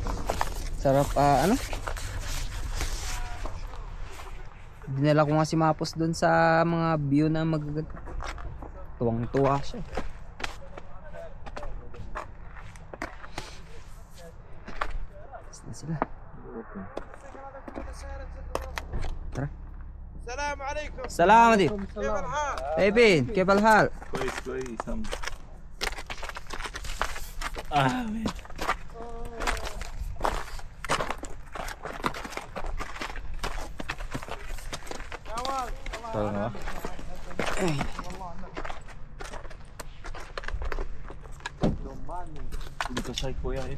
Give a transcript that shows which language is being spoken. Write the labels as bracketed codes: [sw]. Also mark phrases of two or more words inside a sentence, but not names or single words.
[tl] Sarap dinala ko nga si Mapos doon sa mga view na magaganda. Tuwang-tuwa siya. Tapos na sila. Tara. [ar] السلام عليكم. سلام عليكم. Baby, كيف الحال؟ كويس كويس. [tl] Tara na ba? Dito sa kuya yun.